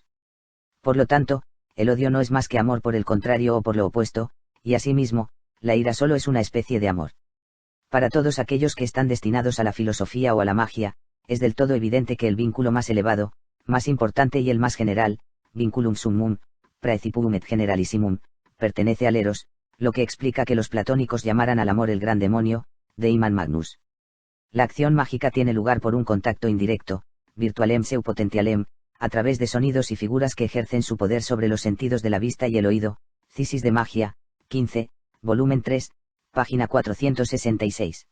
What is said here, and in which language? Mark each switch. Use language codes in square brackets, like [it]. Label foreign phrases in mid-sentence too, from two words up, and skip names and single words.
[es] Por lo tanto, el odio no es más que amor por el contrario o por lo opuesto, y asimismo, la ira solo es una especie de amor. Para todos aquellos que están destinados a la filosofía o a la magia, es del todo evidente que el vínculo más elevado, más importante y el más general, [la] vinculum summum, praecipum et generalissimum, [es] pertenece al eros, lo que explica que los platónicos llamaran al amor el gran demonio, [la] Deiman Magnus. [es] La acción mágica tiene lugar por un contacto indirecto, [la] virtualem seu potentialem, [es] a través de sonidos y figuras que ejercen su poder sobre los sentidos de la vista y el oído. Cisis de Magia, 15, volumen 3, página 466.